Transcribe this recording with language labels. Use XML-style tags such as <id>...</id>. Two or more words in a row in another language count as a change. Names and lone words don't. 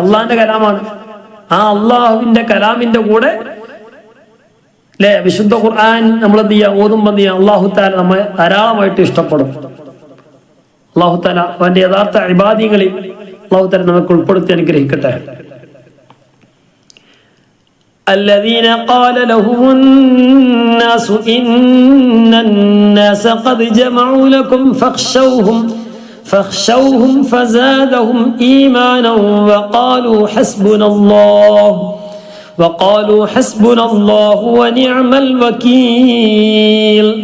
<ml>അള്ളാഹിന്റെ കലാമാണ്. ആ അള്ളാഹുവിന്റെ കലാമിന്റെ കൂടെ അല്ലെ വിശുദ്ധ ഖുർആൻ നമ്മൾ എന്ത് ചെയ്യുക? ഓതുമ്പോൾ എന്ത് ചെയ്യുക?</ml> <ar>الله تعالى</ar> <ml>നമ്മെ ധാരാളമായിട്ട് ഇഷ്ടപ്പെടും.</ml> <ar>الله تعالى</ar> <ml>അവന്റെ യഥാർത്ഥ ഇബാദികളിൽ</ml> <ar>الله تعالى</ar> <ml>നമുക്ക് ഉൾപ്പെടുത്തി അനുഗ്രഹിക്കട്ടെ.</ml> <ar>الذين قال لهم الناس إن الناس قد جمعوا لكم فاخشوهم فزادهم إيمانا وقالوا حسبنا الله ونعم الوكيل.</ar>